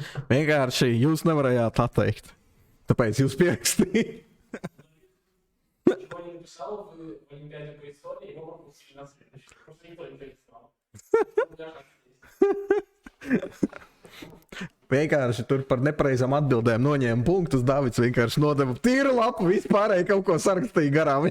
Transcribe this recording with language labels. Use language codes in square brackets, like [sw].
[lv] Vienkārši jūs nevarējāt atteikt. Tāpēc jūs pierakstījāt. [ru] Он написал в Олимпиаде по истории, его пропустили на следующий. Просто никто не перестал. [lv] Vienkārši tur par nepareizām atbildēm noņēma punktus. Dāvids vienkārši nodeva tīru lapu, vispārēji kaut ko sarakstīja garām.